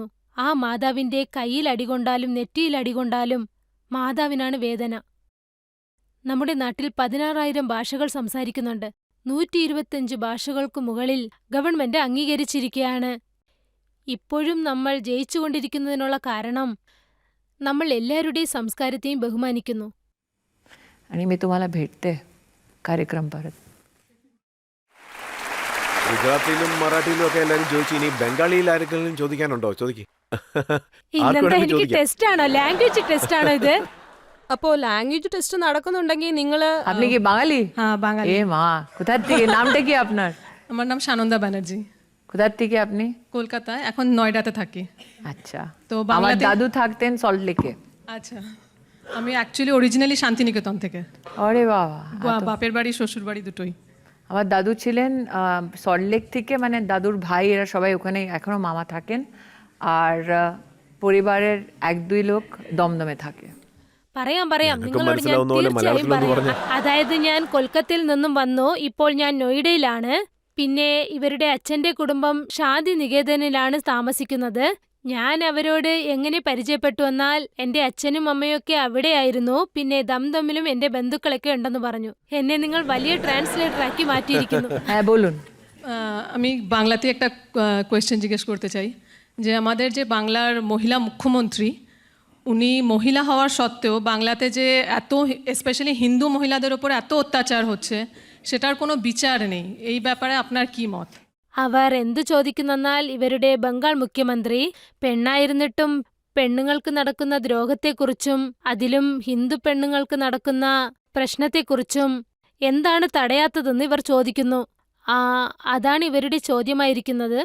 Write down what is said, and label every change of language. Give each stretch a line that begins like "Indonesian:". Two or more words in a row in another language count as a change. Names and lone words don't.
Malayalam: ആ മാതാവിന്റെ കയ്യിൽ അടികൊണ്ടാലും നെറ്റിയിൽ അടികൊണ്ടാലും മാതാവിനാണ് വേദന. നമ്മുടെ നാട്ടിൽ 16,000 ഭാഷകൾ സംസാരിക്കുന്നുണ്ട്. 125 ഭാഷകൾക്കു മുകളിൽ ഗവൺമെന്റ് അംഗീകരിച്ചിരിക്കുകയാണ്. ഇപ്പോഴും നമ്മൾ ജയിച്ചുകൊണ്ടിരിക്കുന്നതിനുള്ള കാരണം നമ്മൾ എല്ലാവരുടെയും സംസ്കാരത്തെയും ബഹുമാനിക്കുന്നു.
Marathi: आणि मी तुम्हाला भेटते कार्यक्रम परत.
Malayalam: ഗുജറാത്തിയിലും മറാഠിയിലും ഒക്കെ എല്ലാവരും ചോദിച്ചു. ഇനി ബംഗാളിയിൽ ആരെങ്കിലും ചോദിക്കാനുണ്ടോ? ചോദിക്കും. ഇന്നെന്താ എനിക്ക് ടെസ്റ്റ് ആണോ,
English: language test
Malayalam: ആണോ ഇത്? അപ്പോ
English: language test
Malayalam: നടക്കുന്നുണ്ടെങ്കിൽ നിങ്ങള്
Bangla: আপনি কি বাঙালি? হ্যাঁ বাঙালি। এ মা, কোথা থেকে? নামটা কি আপনার? আমার নাম সানন্দা ব্যানার্জি। কোথা থেকে আপনি? কলকাতায়, এখন নয়ডাতে থাকি। আচ্ছা, তো আমার বাংলাদেশ। দাদু থাকতেন সল্ট লেকে। আচ্ছা, আমি
English: actually originally
Bangla: শান্তিনিকেতন থেকে। আরে বাবা, বাপের বাড়ি শ্বশুর বাড়ি দুটোই। আমার দাদু ছিলেন সল্টলেক থেকে, মানে দাদুর ভাই এরা সবাই ওখানে এখনো মামা থাকেন, আর পরিবারের 1-2 লোক দমদমে থাকে.
Malayalam: പറയാം ഞങ്ങൾക്ക് നിങ്ങളോട് ഞാൻ മനസ്സിലാവുന്ന പോലെ തീർച്ചയായും മലയാളത്തിലൊന്ന് പറയാം. പറഞ്ഞേ. അതായത് ഞാൻ കൊൽക്കത്തയിൽ നിന്നും വന്നു, ഇപ്പോൾ ഞാൻ നോയിഡയിലാണ്. പിന്നെ ഇവരുടെ അച്ഛന്റെ കുടുംബം ശാന്തി നികേതനിലാണ് താമസിക്കുന്നത്. ഞാൻ അവരോട് എങ്ങനെ പരിചയപ്പെട്ടു എന്നാൽ എന്റെ അച്ഛനും അമ്മയൊക്കെ അവിടെയായിരുന്നു. പിന്നെ ദംദമിലും എന്റെ ബന്ധുക്കളൊക്കെ ഉണ്ടെന്ന് പറഞ്ഞു. എന്നെ നിങ്ങൾ വലിയ ട്രാൻസ്ലേറ്റർ ആക്കി മാറ്റിയിരിക്കുന്നു.
Bangla: হ্যাঁ বলুন. আমি বাংলাতে একটা কোয়েশ্চেন জিজ্ঞেস করতে চাই, যে আমাদের যে বাংলার মহিলা মুখ্যমন্ত্রী, উনি মহিলা হওয়ার সত্ত্বেও বাংলাতে যে এত স্পেশালি হিন্দু মহিলাদের ওপর এত অত্যাচার হচ্ছে, সেটার কোনো বিচার নেই। এই ব্যাপারে আপনার কি মত?
Malayalam: അവർ എന്തു ചോദിക്കുന്നെന്നാൽ ഇവരുടെ ബംഗാൾ മുഖ്യമന്ത്രി പെണ്ണായിരുന്നിട്ടും പെണ്ണുങ്ങൾക്ക് നടക്കുന്ന ദ്രോഹത്തെക്കുറിച്ചും അതിലും ഹിന്ദു പെണ്ണുങ്ങൾക്ക് നടക്കുന്ന പ്രശ്നത്തെക്കുറിച്ചും എന്താണ് തടയാത്തതെന്ന് ഇവർ ചോദിക്കുന്നു. അതാണ് ഇവരുടെ ചോദ്യമായിരിക്കുന്നത്.